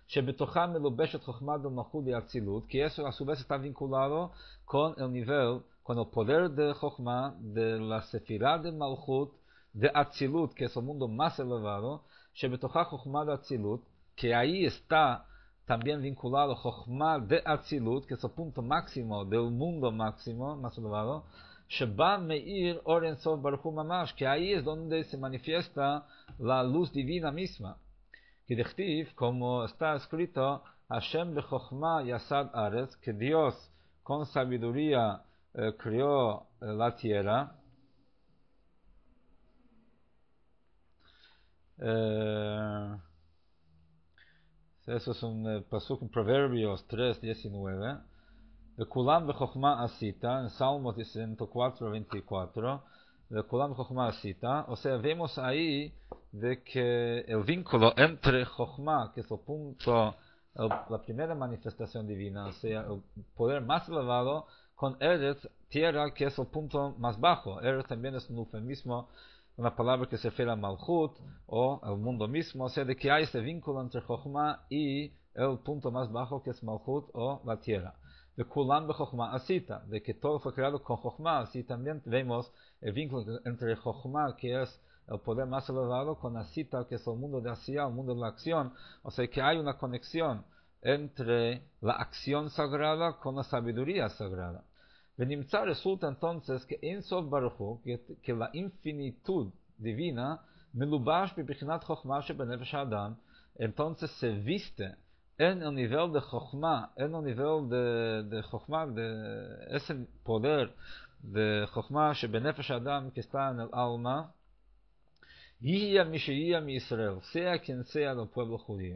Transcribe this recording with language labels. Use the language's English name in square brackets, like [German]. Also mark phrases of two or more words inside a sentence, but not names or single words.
[Spanish] que eso a su vez está vinculado con el nivel, con el poder de Chokhmah, de la Sefirah de Malchut, de Atzilut, que es el mundo más elevado, [Hebrew] שבתוכה חכמה [Spanish] de Atzilut, que ahí está también vinculado Chokhmah de Atzilut, que es el punto máximo del mundo máximo, más elevado, [Hebrew] שבה מאיר אור אין סוף ברוך הוא ממש, [Spanish] que ahí es donde se manifiesta la luz divina misma. Que dechtiv, como está escrito, [Hebrew] השם בחכמה יסד ארץ, [Spanish] que Dios con sabiduría creó la tierra. Eso es un pasuk en Proverbios 3:19. [Hebrew] De כולם בחכמה עשית, [Spanish] en Salmos 104:24. [Hebrew] De כולם בחכמה עשית, [Spanish] o sea, vemos ahí de que el vínculo entre Chokhmah, que es el punto, la primera manifestación divina, o sea, el poder más elevado, con Eretz, tierra, que es el punto más bajo. Eretz también es un eufemismo, una palabra que se refiere a Malchut, o al mundo mismo, o sea, de que hay ese vínculo entre Chokhmah y el punto más bajo, que es Malchut, o la tierra. [Hebrew] De כולם בחכמה עשית, [Spanish] de que todo fue creado con Chokhmah, así también vemos el vínculo entre Chokhmah, que es el poder más elevado, con Asita, que es el mundo de Asiya, el mundo de la acción. O sea que hay una conexión entre la acción sagrada con la sabiduría sagrada. Venimza resulta entonces que [Hebrew] אין סוף ברוך הוא, [Spanish] que la infinitud divina, [Hebrew] מלובש בבחינת חכמה שבנפש אדם, [Spanish] entonces se viste en el nivel de Chokhmah, en el nivel de Chokhmah, de ese poder de [Hebrew] חכמה שבנפש אדם [Spanish] que está en el alma, [Hebrew] יהיה מי שיהיה מישראל, [Spanish] sea quien sea del pueblo judío.